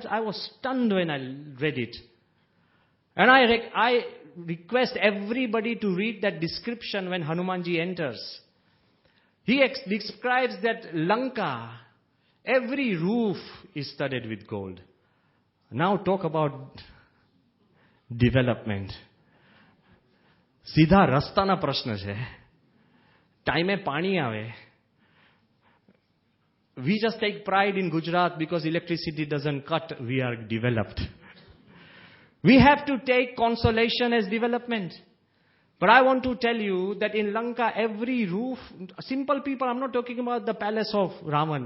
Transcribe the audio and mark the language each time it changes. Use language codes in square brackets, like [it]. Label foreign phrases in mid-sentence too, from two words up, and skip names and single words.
[en] I was stunned when I read it. And I request everybody to read that description when Hanumanji enters. He describes that Lanka, every roof is studded with gold. Now talk about development. [gu] સીધા રસ્તાના પ્રશ્ન છે. Time પાણી આવે. [en] We just take pride in Gujarat because electricity doesn't cut. We are developed. We have to take consolation as development. But I want to tell you that in Lanka, every roof, simple people, I'm not talking about the palace of Ravan.